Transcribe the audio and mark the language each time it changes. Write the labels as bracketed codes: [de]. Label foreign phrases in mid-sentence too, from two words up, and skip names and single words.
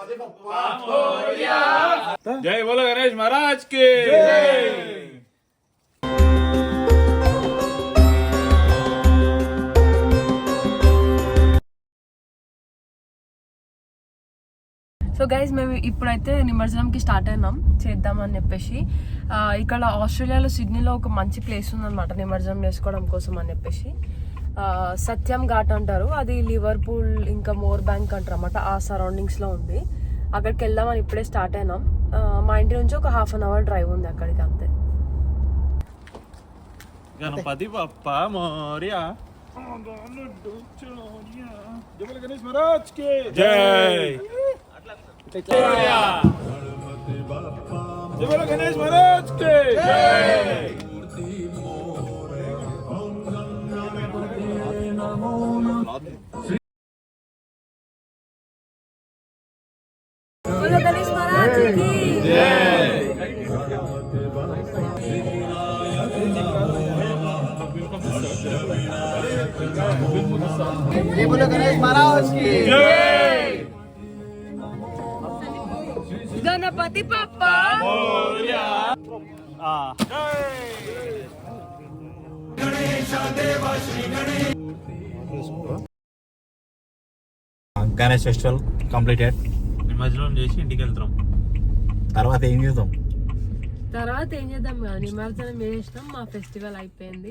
[hi] जय बोलो गणेश महाराज की जय। [en] so guys, [te] మేము ఇప్పుడైతే నిమజ్జనంకి స్టార్ట్ అయినాం చేద్దామని చెప్పేసి. ఇక్కడ ఆస్ట్రేలియాలో సిడ్నీలో ఒక మంచి ప్లేస్ ఉందన్నమాట నిమజ్జనం చేసుకోవడం కోసం అని చెప్పేసి. సత్యం ఘాట్ అంటారు, అది లివర్పూల్ ఇంకా మోర్ బ్యాంక్ అంటారు అన్నమాట, ఆ సరౌండింగ్స్లో ఉంది. అక్కడికి వెళ్దామని ఇప్పుడే స్టార్ట్ అయినాం. మా ఇంటి నుంచి ఒక 1/2 [en] hour drive [te] ఉంది అక్కడికి, అంతే. [mr] गणपति बाप्पा मोरया. [hi] जय गणेश महाराज की जय। जय बोलो गणेश महाराज के जय। बोलो गणेश महाराज की जय। जय बोलो गणेश महाराज की जय। [mr] गणपति पप्पा मोरया। [en] Ganesh festival completed. [te] నిమజ్జనం చేసి ఇంటికి వెళ్తాం. తర్వాత ఏం చేద్దాం కదా, నిమజ్జనం చేసినాం, మా ఫెస్టివల్ అయిపోయింది.